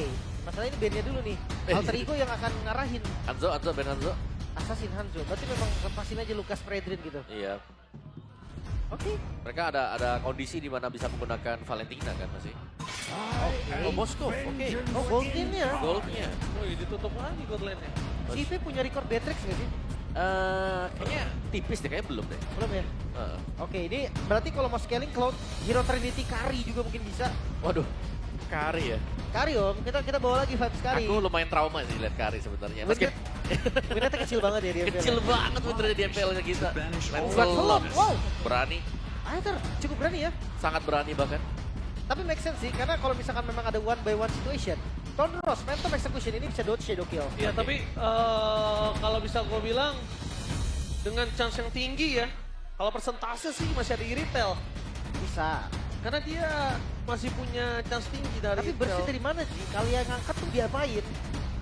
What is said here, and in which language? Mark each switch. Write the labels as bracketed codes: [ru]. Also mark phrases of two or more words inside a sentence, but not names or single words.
[id] Masalah ini Ben-nya dulu nih. Alter Ego yang akan ngarahin Hanzo, Ben Hanzo. Assassin Hanzo. Berarti memang lepasin aja Lukas Fredrin gitu. Iya. Oke. Mereka ada kondisi di mana bisa menggunakan Valentina kan masih. Oh, Oke. Moskov, oke. Oh, Goldin-nya. Goldnya. Wih ditutup lagi [en] god lane- [id] nya. CV punya record Beatrix nggak sih? Kayaknya tipis deh, kayaknya belum deh. Belum ya? Oke, ini berarti kalau mau scaling Cloud, Hero Trinity Kari juga mungkin bisa. Waduh, Kari ya. Kari Om, kita bawa lagi vibes Kari. Aku lumayan trauma sih lihat Kari sebenarnya. Winnet, Winnetnya kecil banget ya dia. Kecil banget sebenarnya di MPL-nya kita. Lancelot, wow. Berani, Aether cukup berani ya. sangat berani bahkan. Tapi [en] make sense [id] sih, karena kalau misalkan memang ada [en] one by one situation, [id] Thunderous, Phantom Execution ini bisa dodge Shadow Kill. Iya tapi kalau bisa gue bilang dengan chance yang tinggi ya. Kalau persentase sih masih ada di retail. Bisa. Karena dia masih punya chance tinggi dari Tapi bersih dari mana sih? Kalian ngangkat tuh diapain?